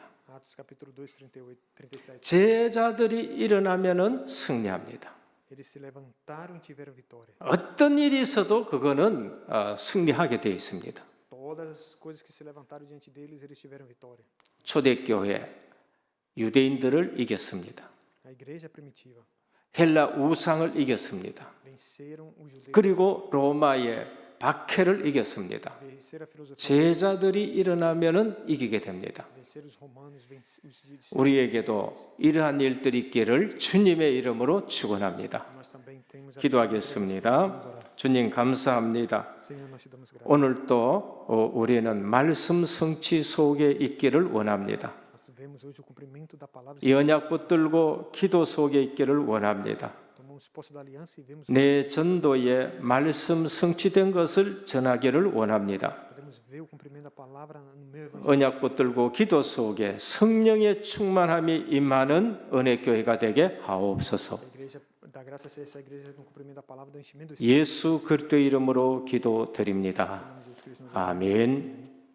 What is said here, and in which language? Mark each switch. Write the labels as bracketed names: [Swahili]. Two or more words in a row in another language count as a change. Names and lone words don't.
[Portuguese] Atos capítulo 2, 38, 37. [Korean] 제자들이 일어나면은 승리합니다. [Portuguese] Eles se levantaram e tiveram vitória. [Korean] 어떤 일이 있어도 그거는 승리하게 되어 있습니다. [Portuguese] Todas as coisas que se levantaram diante deles, eles tiveram vitória. [Korean] 초대교회 유대인들을 이겼습니다. [Portuguese] A igreja primitiva [Korean] 헬라 우상을 이겼습니다. [Portuguese] venceram os judeus, [Korean] 그리고 로마의 박해를 이겼습니다. [Portuguese] venceram a filosofia, [Korean] 제자들이 일어나면은 이기게 됩니다. [Portuguese] venceram os romanos, [Korean] 우리에게도 이러한 일들이 있기를 주님의 이름으로 축원합니다. [Portuguese] nós também temos a [Korean] 기도하겠습니다. 주님 감사합니다. [Portuguese] Senhor, nós te damos graças. [Korean] 오늘도 우리는 말씀 성취 속에 있기를 원합니다. [Portuguese] Nós vemos hoje o cumprimento da palavra. [Korean] 이 언약 붙들고 기도 속에 있기를 원합니다. [Portuguese] Tomamos posse da aliança e vemos [Korean] 내 전도에 말씀 성취된 것을 전하기를 원합니다. [Portuguese] podemos ver o cumprimento da palavra no meu evangelho. [Korean] 언약 붙들고 기도 속에 성령의 충만함이 임하는 은혜교회가 되게 하옵소서. [Portuguese] A igreja da graça ser essa igreja no cumprimento da palavra do enchimento do Espírito. [Korean] 예수 그리스도의 이름으로 기도드립니다. [Portuguese] Em nome de Jesus Cristo, nós [Korean] 아멘.